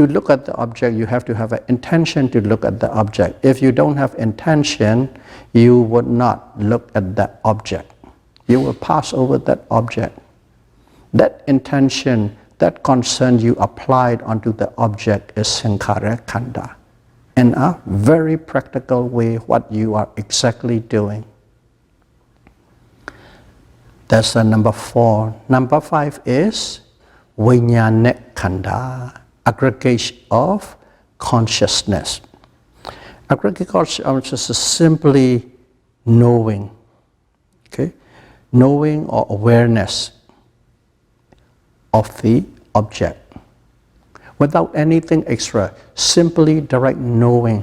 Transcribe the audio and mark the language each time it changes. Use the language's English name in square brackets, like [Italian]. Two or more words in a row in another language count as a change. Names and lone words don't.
[English] to look at the object, you have to have an intention to look at the object. If you don't have intention, you would not look at that object. You will pass over that object. That intention, that concern you applied onto the object is [Pali] sankhara khanda. [English] In a very practical way, what you are exactly doing. That's number 4. Number 5 is [Pali] vijnana khanda, [English] aggregation of consciousness. Aggregate consciousness is simply knowing, okay? Knowing or awareness of the object. Without anything extra, simply direct knowing.